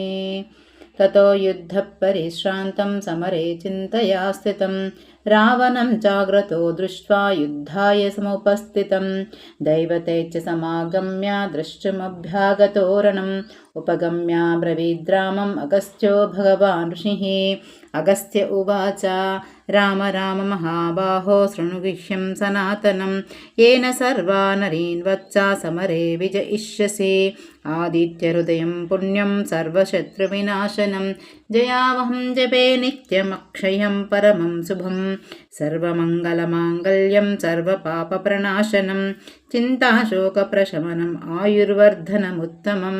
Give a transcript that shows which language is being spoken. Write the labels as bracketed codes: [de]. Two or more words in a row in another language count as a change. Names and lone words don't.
[sa] తతో యుద్ధః పరిశ్రాంతం సమరే చింతయా స్థితం రావణం జాగ్రతో దృష్ట్వా యుద్ధాయ సముపస్థితం దైవతే చ సమాగమ్య ద్రష్టుమభ్యాగతోరణం ఉపగమ్య బ్రవీద్రామం అగస్త్యో భగవాన్ ఋషిః. అగస్త్య ఉవాచ రామ రామ మహాబాహో శృణు గుహ్యం సనాతనం येन सर्वा नरीन् वत्सा समरे विजयिष्यसि. आदित्यहृदयं पुण्यं सर्वशत्रुविनाशनं जयावहं जपे नित्यमक्षयं परमं शुभं सर्वमङ्गलमाङ्गल्यं सर्वपापप्रणाशनं चिन्ताशोकप्रशमनम् आयुर्वर्धनमुत्तमम्.